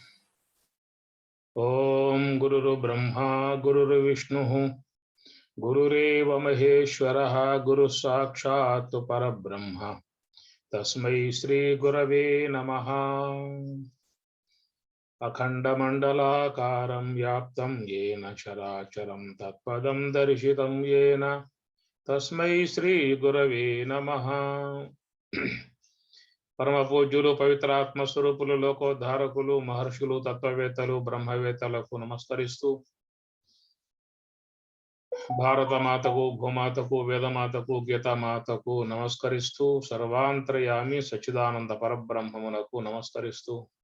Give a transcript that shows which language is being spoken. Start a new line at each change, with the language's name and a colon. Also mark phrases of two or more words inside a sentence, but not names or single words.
Sanskrit: ओम गुरुर्ब्रह्मा गुरुर्विष्णुः गुरुरेव महेश्वरः गुरुः साक्षात् परब्रह्म तस्मै श्री गुरवे नमः। अखण्डमण्डलाकारं व्याप्तं येन चराचरं तत्पदं दर्शितं येन तस्मै श्री गुरवे नमः।
Telugu: పరమ పూజ్యులు పవిత్రాత్మ స్వరూపులు లోకోద్ధారకులు మహర్షులు తత్వవేత్తలు బ్రహ్మవేత్తలకు నమస్కరిస్తూ భారతమాతకు భూమాతకు వేదమాతకు గీతామాతకు నమస్కరిస్తూ సర్వాంతర్యామి సచ్చిదానంద పరబ్రహ్మమునకు నమస్కరిస్తూ